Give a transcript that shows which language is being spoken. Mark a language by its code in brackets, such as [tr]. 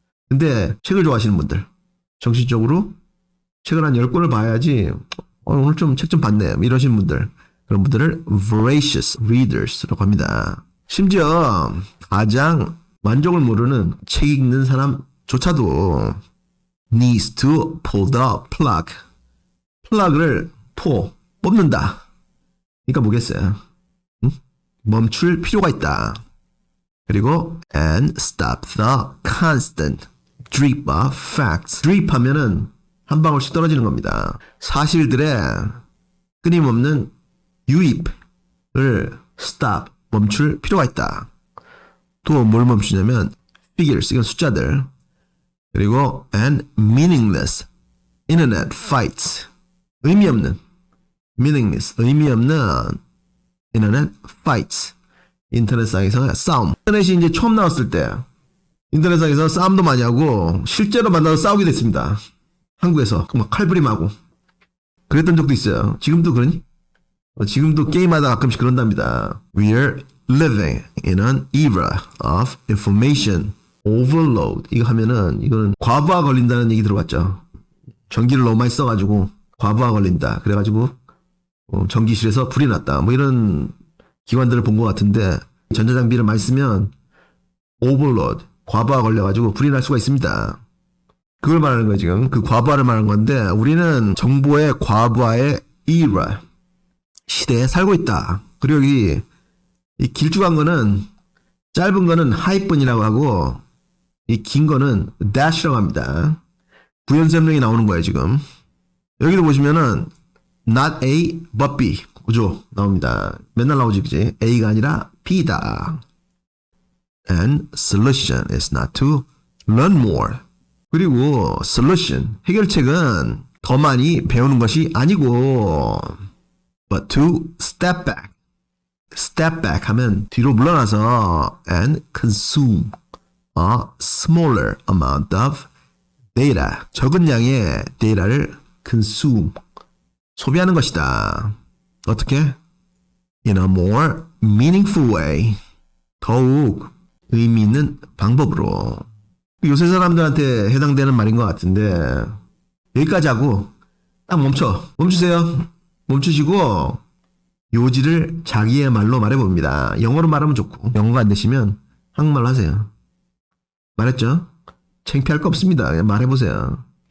[ko] 근데 책을 좋아하시는 분들, 정신적으로 책을 한 10권을 봐야지 오늘 좀 책 좀 봤네 이러시는 분들, 그런 분들을 voracious readers라고 합니다. 심지어 가장 만족을 모르는 책 읽는 사람조차도 [en] needs to pull the plug, [ko] 플러그를 뽑는다. 그러니까 뭐겠어요? 멈출 필요가 있다. 그리고 [en] and stop the constant drip of facts. [ko] drip 하면은 한 방울씩 떨어지는 겁니다. 사실들의 끊임없는 유입을 stop, 멈출 필요가 있다. 또 뭘 멈추냐면 figures, 이건 숫자들. 그리고 [en] and meaningless internet fights, [ko] 의미 없는 meaningless, 의미 없는 internet fights, 인터넷상에서 싸움. 인터넷이 이제 처음 나왔을 때 인터넷상에서 싸움도 많이 하고 실제로 만나서 싸우게 됐습니다. 한국에서 막 칼부림하고 그랬던 적도 있어요. 지금도 그러니? 지금도 게임하다 가끔씩 그런답니다. [en] We're living in an era of information overload. [ko] 이거 하면은 이거는 과부하 걸린다는 얘기 들어봤죠. 전기를 너무 많이 써가지고 과부하 걸린다. 그래가지고 전기실에서 불이 났다. 뭐 이런 기관들을 본 것 같은데 전자장비를 많이 쓰면 오버로드, 과부하 걸려가지고 불이 날 수가 있습니다. 그걸 말하는 거예요 지금. 그 과부하를 말하는 건데 우리는 정보의 과부하의 era 시대에 살고 있다. 그리고 여기 이 길쭉한 거는 짧은 거는 하이픈이라고 하고 이 긴 거는 dash라고 합니다. 부연설명이 나오는 거예요 지금. 여기도 보시면은 not A but B 그죠? 나옵니다. 맨날 나오지 그지? A가 아니라 B다. [en] And solution is not to learn more. [ko] 그리고 solution 해결책은 더 많이 배우는 것이 아니고 [en] but to step back. step back [ko] 하면 뒤로 물러나서 [en] and consume a smaller amount of data. [ko] 적은 양의 데이터를 consume 소비하는 것이다. 어떻게? [en] In a more meaningful way. [ko] 더욱 의미 있는 방법으로. 요새 사람들한테 해당되는 말인 것 같은데 여기까지 하고 딱 멈추세요. 멈추시고 요지를 자기의 말로 말해봅니다. 영어로 말하면 좋고 영어가 안 되시면 한국말로 하세요. 말했죠? 창피할 거 없습니다. 그냥 말해보세요.